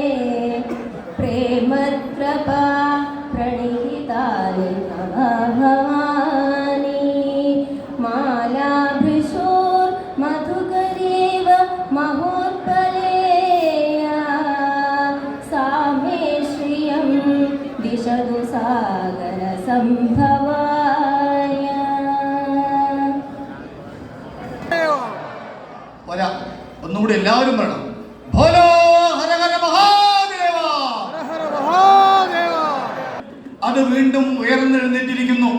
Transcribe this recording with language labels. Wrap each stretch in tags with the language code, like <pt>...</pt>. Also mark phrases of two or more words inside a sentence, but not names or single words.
<sa>प्रेमत्रपा प्रणिहितानि भवानि मालाभृशोर्मधुकरेव महोत्पलेया सा मे श्रियं दिशतु सागर സംഭവായ.</sa> <ml>ഒന്നുകൂടി എല്ലാവരും വേണം.</ml> <hi>भोलो हर हर महादेव.</hi> <ml>അത് വീണ്ടും ഉയർന്നെഴുന്നേറ്റിരിക്കുന്നു.</ml>